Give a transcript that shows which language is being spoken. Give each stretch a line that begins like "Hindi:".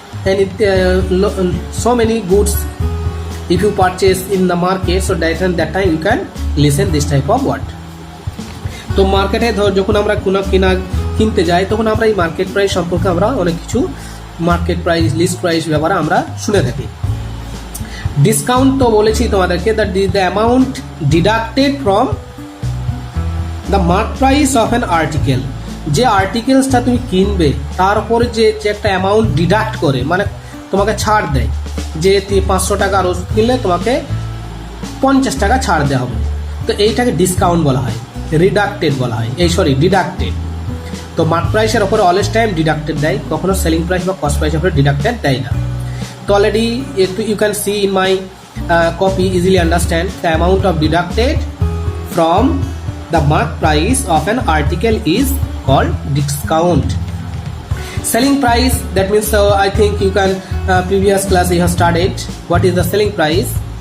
English: And so many goods if you purchase in the market, so that time you can listen this type of word.
Bangla: তো মার্কেটে যখন আমরা কোনো কিনতে যাই তখন আমরা এই মার্কেট প্রাইস সম্পর্কে আমরা অনেক কিছু মার্কেট প্রাইস, লিস্ট প্রাইস ব্যাপারে আমরা শুনে থাকি। ডিসকাউন্ট তো বলেছি তোমাদেরকে,
English: That is the amount deducted from the mark price of an article.
Bangla: যে আর্টিকেলসটা তুমি কিনবে তার উপরে যে একটা অ্যামাউন্ট ডিডাক্ট করে, মানে তোমাকে ছাড় দেয়, যে 500 টাকার ওষুধ কিনলে তোমাকে 50 টাকা ছাড় দেওয়া হবে, তো এইটাকে ডিসকাউন্ট বলা হয়, রিডাক্টেড বলা হয়, ডিডাক্টেড। তো মার্ক প্রাইসের ওপরে অলওয়েজ টাইম ডিডাক্টেড দেয়, কখনো সেলিং প্রাইস বা কস্ট প্রাইসের উপরে ডিডাক্টেড দেয় না।
English: তো already you can see in my copy easily understand the amount of deducted from the mark price of an article is called discount. Selling price, that means I think you can previous class you have studied what is the selling price.